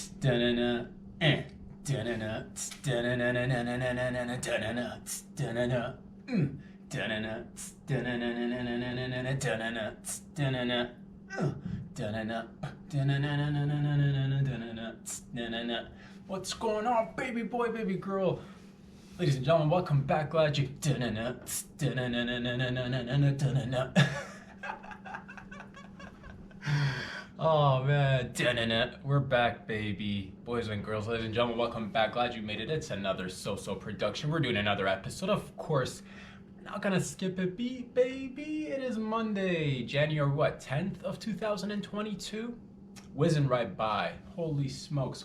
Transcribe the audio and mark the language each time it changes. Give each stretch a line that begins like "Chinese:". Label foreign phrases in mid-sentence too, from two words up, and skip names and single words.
English: Da-na-na, eh. Da-na-na, da-na-na-na-na-na-na-na-na, da-na-na, da-na-na, da-na-na, da-na-na-na-na-na-na-na-na, da-na-na, da-na-na, da-na-na, da-na-na-na-na-na-na-na-na, da-na-na, da-na-na. What's going on, baby boy, baby girl? Ladies and gentlemen, welcome back. Glad you da-na-na, da-na-na-na-na-na-na-na, da-na-na. Oh man, da-na-na. We're back, baby. Boys and girls, ladies and gentlemen, welcome back. Glad you made it. It's another So-So production. We're doing another episode. Of course, not gonna skip a beat, baby. It is Monday, January 10th of 2022. Whizzing right by. Holy smokes.